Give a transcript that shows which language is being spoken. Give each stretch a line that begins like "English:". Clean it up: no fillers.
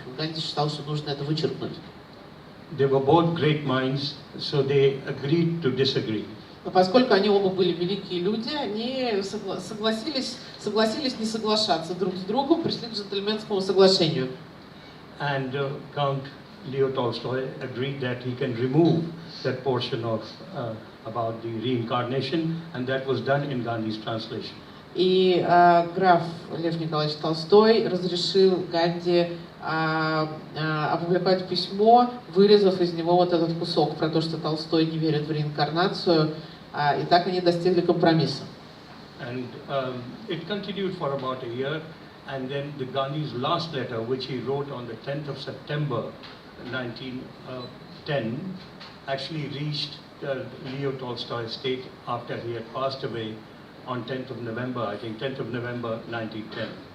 Russian: Ганди считал, что нужно это вычеркнуть.
English: They were both great minds, so they agreed to disagree.
Russian: Но поскольку они оба были великие люди, они согласились не соглашаться друг с другом, пришли к джентльменскому соглашению.
English: And Count Leo Tolstoy agreed that he can remove that portion of about the reincarnation, and that was done in Gandhi's translation.
Russian: И граф Лев Николаевич Толстой разрешил Ганди опубликовать письмо, вырезав из него вот этот кусок про то, что Толстой не верит в реинкарнацию, и так они достигли компромисса.
English: And it continued for about a year, and then the Gandhi's last letter, which he wrote on the 10th of September 1910, actually reached Leo Tolstoy's estate after he had passed away on 10th of November, I think 10th of November 1910.